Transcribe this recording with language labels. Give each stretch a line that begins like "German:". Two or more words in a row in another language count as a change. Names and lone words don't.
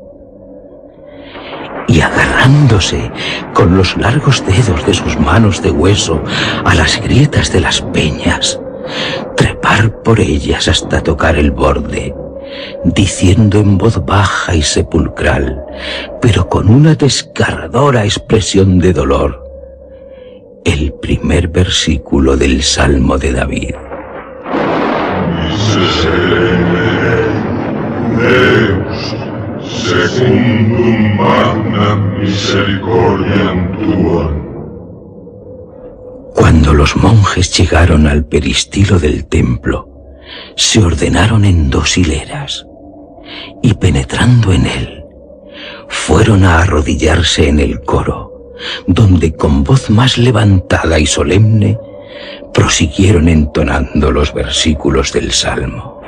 Spanish: Y agarrándose con los largos dedos de sus manos de hueso a las grietas de las peñas, trepar por ellas hasta tocar el borde, diciendo en voz baja y sepulcral, pero con una desgarradora expresión de dolor, el primer versículo del Salmo de David.
Latin: Deus, secundum magnam misericordiam tuam.
Spanish: Cuando los monjes llegaron al peristilo del templo, se ordenaron en 2 hileras, y penetrando en él, fueron a arrodillarse en el coro, donde con voz más levantada y solemne, prosiguieron entonando los versículos del Salmo.